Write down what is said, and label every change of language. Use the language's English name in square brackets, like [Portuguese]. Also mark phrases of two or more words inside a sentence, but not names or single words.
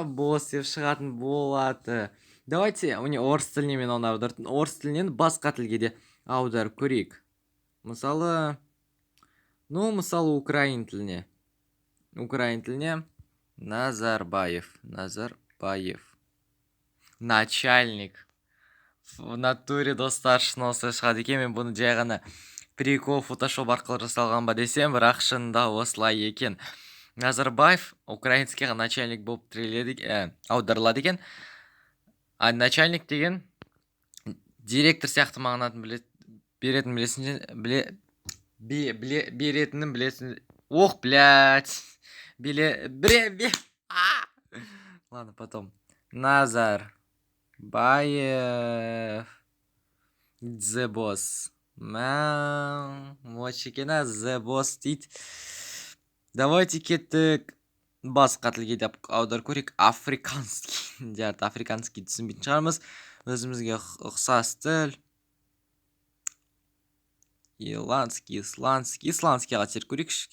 [Kazakh] Босс деп шығатын болады. Давайте, орыс тіліне мен оны аудардым. Орыс тілінен басқа тілге де аударып көрейік. Мысалы, украин тіліне. Украин тіліне Назарбаев. [Russian] Начальник. В натуре [Kazakh] достар, шын осы шығады екен. Мен бұны жай ғана [Russian] прикол фотошоп [Kazakh] арқылы жасалған ба десем, бірақ шынында осылай екен. Назарбаев украинскийға начальник болып аударылады екен. А начальник деген директор сияқты мағынатын беретінін білесің. [Russian] Ох, блядь. Ладно, потом. [Kazakh] Назарбаев. [English] The boss. [Kazakh] Мочекена [English] the boss [Kazakh] дейді. Давайте кеттік басқа тілге деп аударып көрейік. [Russian] Африканский. [Kazakh] Жарты африканский түсінбейтін шығармыз. Өзімізге ұқсас тіл. Исландскийға теріп көрейікші.